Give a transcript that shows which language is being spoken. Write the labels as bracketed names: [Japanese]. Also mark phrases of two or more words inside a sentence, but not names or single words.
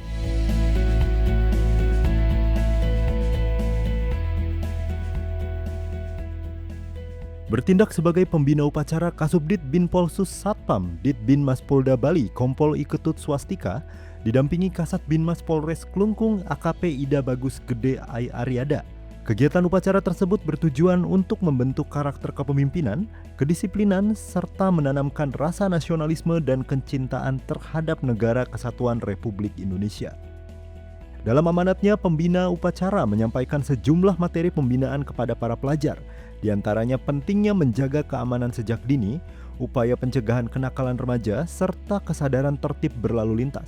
[Indonesian] Bertindak sebagai pembina upacara Kasubdit Binpolsus Satpam Ditbinmas Polda Bali Kompol Iketut Swastika didampingi Kasat Binmas Polres Klungkung AKP Ida Bagus Gede Aryada. Kegiatan upacara tersebut bertujuan untuk membentuk karakter kepemimpinan, kedisiplinan, serta menanamkan rasa nasionalisme dan kecintaan terhadap Negara Kesatuan Republik Indonesia. Dalam amanatnya, pembina upacara menyampaikan sejumlah materi pembinaan kepada para pelajar, di antaranya pentingnya menjaga keamanan sejak dini, upaya pencegahan kenakalan remaja, serta kesadaran tertib berlalu lintas.